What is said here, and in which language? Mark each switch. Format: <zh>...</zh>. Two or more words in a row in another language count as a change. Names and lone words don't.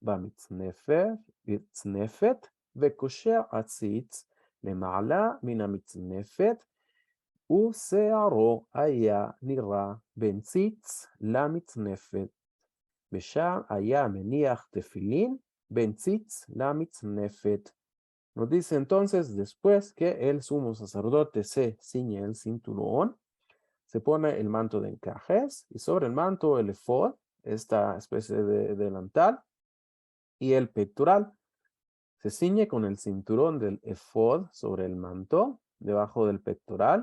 <he>במצנפת, וקושר עציץ למעלה מן המצנפת, ושערו היה נראה בין ציץ למצנפת, ושם היה מניח תפילין בין ציץ למצנפת.</he> <es>Nos dice entonces, después que el sumo sacerdote se ciñe el cinturón, se pone el manto de encajes y sobre el manto el efod, esta especie de delantal, y el pectoral. Se ciñe con el cinturón del efod sobre el manto, debajo del pectoral.</es>